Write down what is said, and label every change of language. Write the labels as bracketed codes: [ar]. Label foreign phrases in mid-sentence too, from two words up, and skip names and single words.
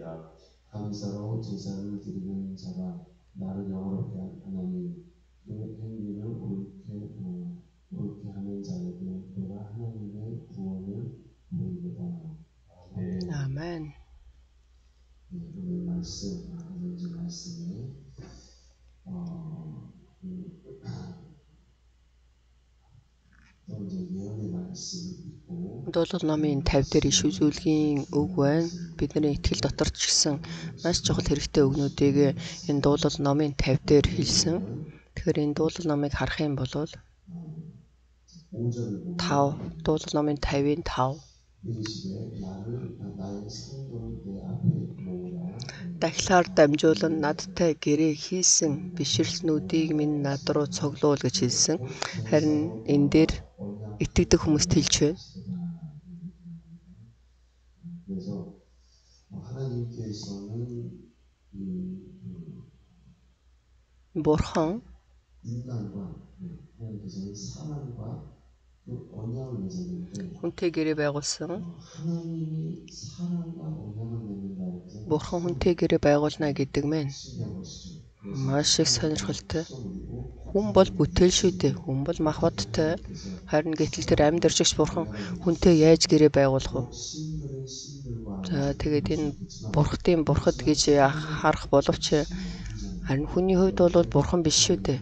[ko] 감사로 제사를 드리는 자가 나를 영화롭게 하나니 그 행위를 옳게 하는 자에게 내가 하나님의 구원을 보이리다. 아멘. 오늘 말씀에 또 이제 예언의 말씀이 있고 [mn] Дуулал номын 50 дээр иш үзүүлгийн үг байна. Бидний итгэл дотор ч гэсэн маш чухал хэрэгтэй үгнүүдийг энэ дуулал номын 50 дээр хэлсэн. Тэгэхээр энэ дуулал номыг харах юм бол 5 дуулал номын 50-ийн 5 дахилаар дамжуулан надтай гэрээ хийсэн бишрэлтнүүдийг минь над руу цуглуул гэж хэлсэн. Харин энэ дээр итгэдэг хүмүүст хэлж байна. [ko] 그래서 하나님께서는 [mn] Бурхан [ko] 인간과 하나님께서는 사람과 그 언약을 맺었는데 [mn] хүнтэй гэрээ байгуулсан. [ko] 하나님이 사람과 언약을 맺는다는 것은 [mn] Бурхан хүнтэй гэрээ байгуулна гэдэг мэн [ko] 신기한 것이죠. [mn] маш их сонирхолтой. Хүн бол бүтээл шүү дээ. Хүн бол махбодтой. Харин гэтэл тэр амьд оршигч бурхан хүнтэй яаж гэрээ байгуулах вэ? За тэгээд энэ бурхтын бурхад гэж харах боловч харин хүний хувьд бол бурхан биш шүү дээ.